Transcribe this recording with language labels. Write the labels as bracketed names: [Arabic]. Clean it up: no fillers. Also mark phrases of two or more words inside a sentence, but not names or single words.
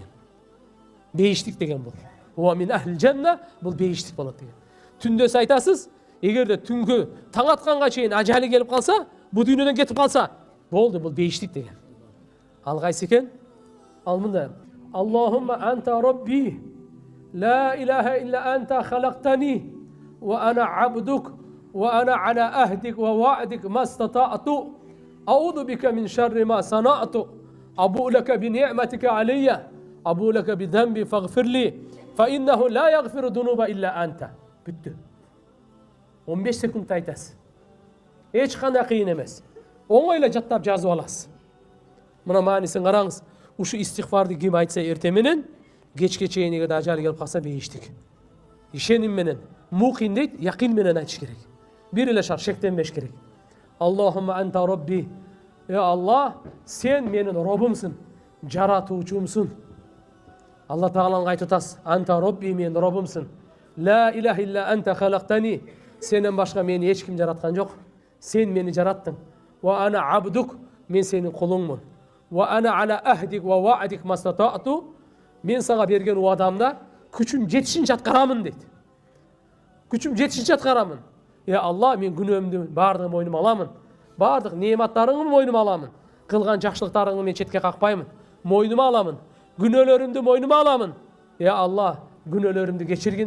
[Kyrgyz] Бейиштик деген бул. [Arabic] ومن أهل الجنة, [Kyrgyz] бул бейиштик болот деген. Түндөс айтасыз, эгерде түнгө таң атканга чейин ажалы келип калса, бу дүйнөдөн кетип калса, болду, бул бейиштик деген. Ал кайсы экен? Ал мындай: [Arabic] اللهم أنت ربي لا إله إلا أنت خلقتني, وأنا عبدك وأنا على عهدك ووعدك ما استطعت, أعوذ بك من شر ما صنعت أبوء لك بنعمتك علي وأبوء لك بذنبي فاغفر لي فإنه لا يغفر الذنوب إلا أنت. [Kyrgyz] Бүттү. 15 секунд айтасыз. Эч кандай кыйын эмес. Оңойло жаттап жазып аласыз. Мына маанисин караңыз. Ушу истигфарды ким айтса эрте менен, кечке чейин эгерде ажалы келип калса бейиштик. Ишеним менен, мукин дейт, якин менен айтыш керек. Бир эле шарт, шектенбеш керек. [Arabic] اللهم أنت ربي. [Kyrgyz] Аллах, сен менин робумсун, жаратуучумсун. Алла Тағалаға айтып атасыз: [Arabic] أنت ربي, [Kyrgyz] мен робумсун. [Arabic] لا إله إلا أنت خلقتني. [Kyrgyz] Сенен башка мени эч ким жараткан жок. Сен мени жараттың. [Arabic] وأنا عبدك, [Kyrgyz] мен сенин кулуңмун. [Arabic] وأنا على عهدك ووعدك ما استطعت. [Kyrgyz] Мен сага берген уадамда күчүм жетишинче аткарамын дейт. Күчүм жетишинче аткарамын. Алла, мен күнөөмдү баардыгын мойнума аламын. Баардык неаматтарыңды мойнума аламын. Кылган жакшылыктарыңды мен четке какпаймын. Мойнума аламын. Күнөөлөрүмдү мойнума аламын. Алла, күнөөлөрүмдү кечиргин.